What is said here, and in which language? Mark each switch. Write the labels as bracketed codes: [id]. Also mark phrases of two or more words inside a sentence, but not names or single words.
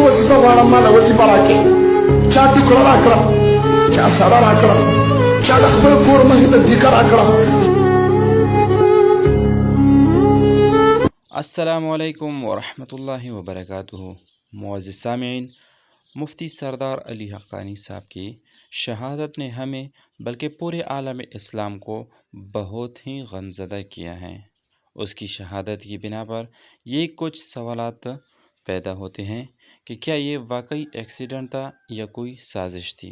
[ps] وظیفه غواړم ماله وظیفه راکړي چا ټوکړه راکړه چا سړه راکړه چا د خپل کور مخې ته دیګه راکړه. [ar] السلام علیکم ورحمۃ اللہ وبرکاتہ. [ur] معزز سامعین، مفتی سردار علی حقانی صاحب کی شہادت نے ہمیں بلکہ پورے عالم اسلام کو بہت ہی غمزدہ کیا ہے. اس کی شہادت کی بنا پر یہ کچھ سوالات پیدا ہوتے ہیں کہ کیا یہ واقعی ایکسیڈنٹ تھا یا کوئی سازش تھی.